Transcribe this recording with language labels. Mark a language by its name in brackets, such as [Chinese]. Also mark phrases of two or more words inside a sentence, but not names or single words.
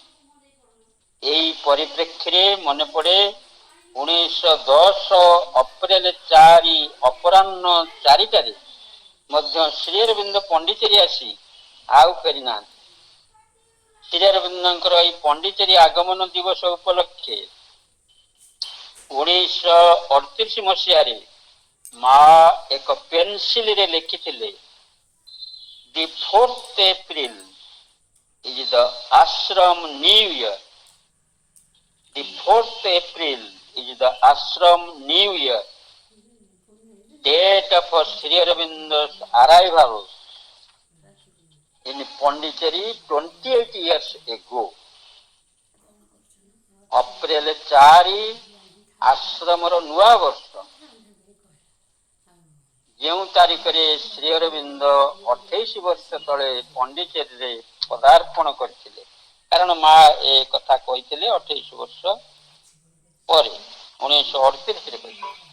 [Odia] ଏହି ପରିପ୍ରେକ୍ଷୀରେ ମନେ ପଡ଼େ 1910 ଅପ୍ରେଲ 4 ଅପରାହ୍ନ 4ଟାରେ ମଧ୍ୟ ଶ୍ରୀ ଅରବିନ୍ଦ ପଣ୍ଡିଚେରୀ ଆସି ଆଉ ଫେରି ନାହାନ୍ତି। ଶ୍ରୀ ଅରବିନ୍ଦଙ୍କର ଏହି ପଣ୍ଡିଚେରୀ ଆଗମନ ଦିବସ ଉପଲକ୍ଷେ 1938 ମସିହାରେ ମା ଏକ ପେନସିଲରେ ଲେଖିଥିଲେ, [English] The 4th April is the ashram new year. The 4th April is the ashram new year, date of Sri Aurobindo's arrival in Pondicherry 28 years ago. [Odia] ଅପ୍ରେଲ 4 ଆଶ୍ରମର ନୂଆ ବର୍ଷ। ଯେଉଁ ତାରିଖରେ ଶ୍ରୀ ଅରବିନ୍ଦ 28 ବର୍ଷ ତଳେ ପଣ୍ଡିଚେରୀରେ ପଦାର୍ପଣ କରିଥିଲେ। କାରଣ ମା ଏ କଥା କହିଥିଲେ 28 ବର୍ଷ ପରେ 1938ରେ କହିଥିଲେ।